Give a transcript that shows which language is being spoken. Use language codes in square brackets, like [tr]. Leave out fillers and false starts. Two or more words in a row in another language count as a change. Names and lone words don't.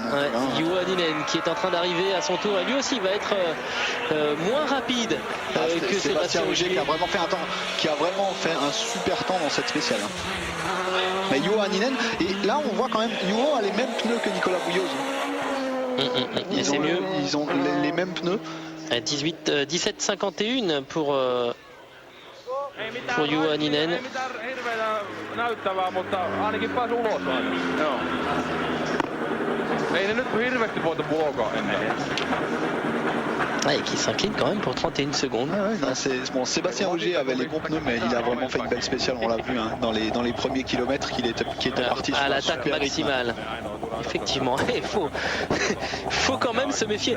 [fr] Juho Hänninen qui est en train d'arriver à son tour. Et lui aussi va être moins rapide que Sébastien Ogier. Qui a vraiment fait un super temps dans cette spéciale. Mais Juho Hänninen, et là on voit quand même, Juho a les mêmes pneus que Nicolas Bouillos. Et c'est mieux. Ils ont les mêmes pneus. 17,51 pour Juha Hänninen. [fi] Näyttävää, mutta ainakin pääsi ulos aina. Joo. Ei ne nyt hirveästi voita blogaa ennen. [fr] Et qui s'incline quand même pour 31 secondes. Bon, Sébastien Ogier avait les bons pneus, mais il a vraiment fait une belle spéciale, on l'a vu dans les premiers kilomètres qui était parti à l'attaque maximale. Effectivement, il faut quand même se méfier.